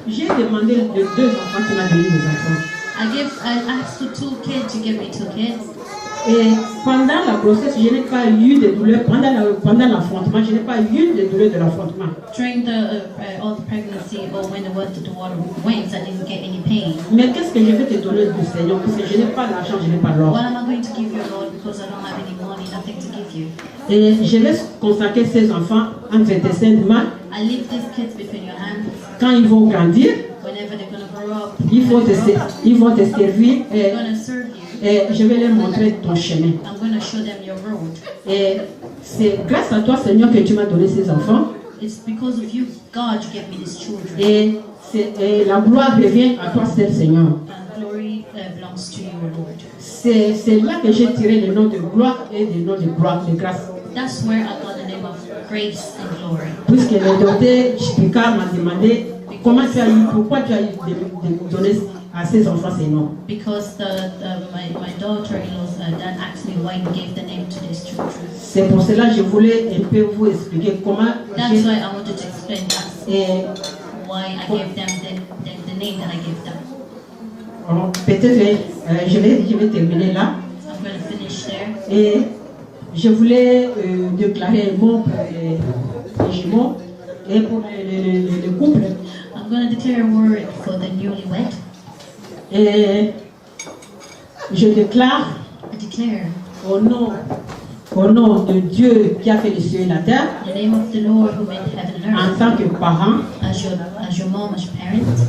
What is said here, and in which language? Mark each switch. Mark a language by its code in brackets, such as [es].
[fr] j'ai demandé les 2 enfants, tu m'as donné des enfants. [en] I asked for 2 kids, you give me 2 kids. [fr] Et pendant la grossesse, je n'ai pas eu de douleur. Pendant l'affrontement, je n'ai pas eu de douleur de l'affrontement. [en] During all the pregnancy, or when the water went, I didn't get any pain. [fr] Mais qu'est-ce que je vais te donner du Seigneur? Parce que je n'ai pas d'argent, je n'ai pas d'or. [en] What am I going to give you, Lord? Because I don't have any money, nothing to give you. [fr] Et je vais consacrer ces enfants entre tes saintes mains. [en] I leave these kids between your hands. [fr] Quand ils vont grandir, [en] Whenever they're going to grow up, [fr] ils vont te servir. [en] they're going to serve you. [fr] Et je vais leur montrer ton chemin. [en] I'm going to show them your road. [fr] Et c'est grâce à toi, Seigneur, que tu m'as donné ces enfants. [en] It's because of you, God, you gave me these children. [fr] Et la gloire revient à toi seul, Seigneur. [en] And glory belongs to you, Lord. [fr] C'est là que j'ai tiré le nom de gloire et le nom de grâce. [en] That's where I got the name of grace and glory. [fr] Puisque le docteur Chipika m'a demandé pourquoi tu as donné à ces enfants ces noms. [en] Because my daughter-in-law's dad asked me why he gave the name to these children. [fr] C'est pour cela que je voulais un peu vous expliquer comment [en] That's why I wanted to explain that. [fr] et [en] Why I gave them the name that I gave them. [fr] peut-être je vais terminer là. [en] I'm going to finish there. [fr] Et je voulais déclarer un mot pour les jumeaux et pour le couple. [en] I'm going to declare a word for the newlywed. [fr] Et je déclare [en] I declare [fr] au nom de Dieu qui a fait les cieux et la terre, [en] in the name of the Lord who made heaven and [fr] en [en] earth, [fr] tant que parent, [en] as your mom, as your parent,